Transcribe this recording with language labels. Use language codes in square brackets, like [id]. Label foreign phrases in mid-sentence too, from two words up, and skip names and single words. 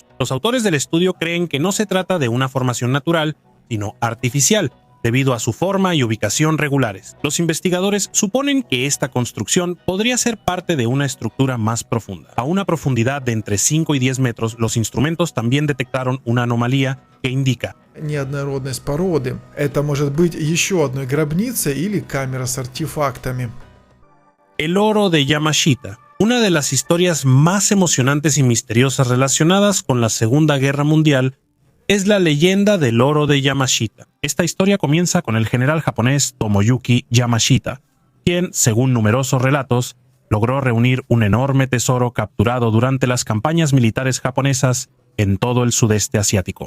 [es] Los autores del estudio creen que no se trata de una formación natural, sino artificial, debido a su forma y ubicación regulares. Los investigadores suponen que esta construcción podría ser parte de una estructura más profunda. A una profundidad de entre 5 y 10 metros, los instrumentos también detectaron una anomalía que indica [ru] неоднородность породы. Это может быть еще одной гробницей или камера с артефактами. [es] El oro de Yamashita. Una de las historias más emocionantes y misteriosas relacionadas con la Segunda Guerra Mundial es la leyenda del oro de Yamashita. Esta historia comienza con el general japonés Tomoyuki Yamashita, quien, según numerosos relatos, logró reunir un enorme tesoro capturado durante las campañas militares japonesas en todo el sudeste asiático.